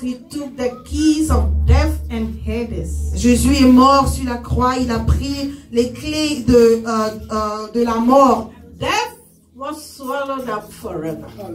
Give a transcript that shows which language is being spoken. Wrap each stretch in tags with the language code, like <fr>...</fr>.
<en>He took the keys of death and Hades.</en> <fr>Jésus est mort sur la croix. Il a pris les clés de la mort.</fr> <en>Death was swallowed up forever.</en>